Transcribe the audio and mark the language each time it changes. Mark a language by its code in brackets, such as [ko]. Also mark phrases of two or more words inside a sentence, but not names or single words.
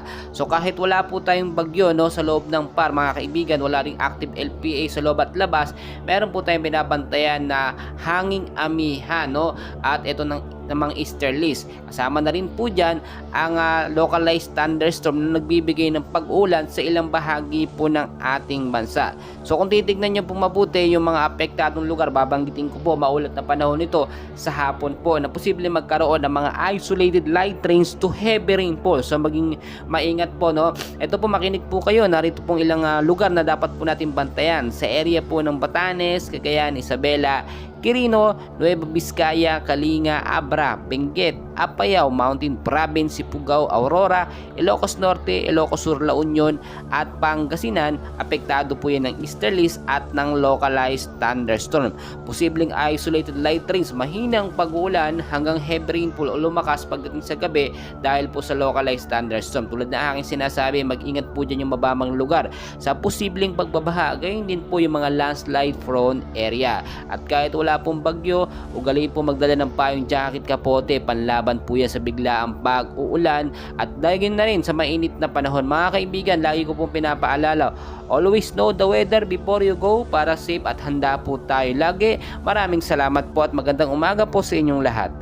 [tl] So kahit wala po tayong bagyo sa loob ng PAR mga kaibigan, wala ring [en] active LPA [tl] sa loob at labas, meron po tayong binabantayan na hanging amihan at ito namang easterlies. Kasama na rin po dyan ang [en] localized thunderstorm [tl] na nagbibigay ng pag-ulan sa ilang bahagi po ng ating bansa. So kung titignan nyo po mabuti yung mga apektadong lugar, babanggitin ko po maulat na panahon nito sa hapon po na posible magkaroon ng mga [en] isolated light rains to heavy rainfall. [tl] So maging maingat po Ito po, makinig po kayo, narito pong ilang lugar na dapat po natin bantayan sa area po ng Batanes, Cagayan, Isabela, Quirino, Nueva Vizcaya, Kalinga, Abra, Benguet, Apayao, Mountain Province, Sipugaw, Aurora, Ilocos Norte, Ilocos Sur, La Union at Pangasinan. Apektado po yan ng easterlies at ng [en] localized thunderstorm. [tl] Posibleng [en] isolated light rains, [tl] mahinang pag-uulan hanggang [en] heavy rainfall [tl] o lumakas pagdating sa gabi dahil po sa [en] localized thunderstorm. [tl] Tulad na aking sinasabi, mag-ingat po dyan yung mababang lugar sa posibleng pagbabaha, gayon din po yung mga [en] landslide prone area. [tl] At kahit wala pong bagyo, ugaliin po magdala ng payong jacket, kapote, panlaban po yan sa biglaang pag-uulan at dahil na rin sa mainit na panahon. Mga kaibigan, lagi ko pong pinapaalala, [en] always know the weather before you go [tl] para safe at handa po tayo lagi. Maraming salamat po at magandang umaga po sa inyong lahat.